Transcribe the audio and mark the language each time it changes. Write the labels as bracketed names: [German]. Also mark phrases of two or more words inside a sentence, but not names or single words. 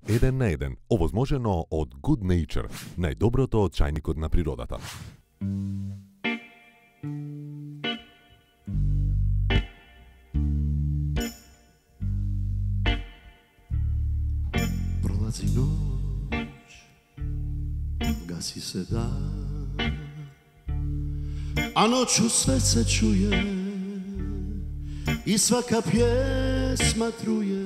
[Macedonian] 1 на 1, овозможено од Good Nature, најдоброто од чајникот на природата. [Serbian] Prolazi noć, gasi se dan, a noću sve se čuje i svaka pjesma truje.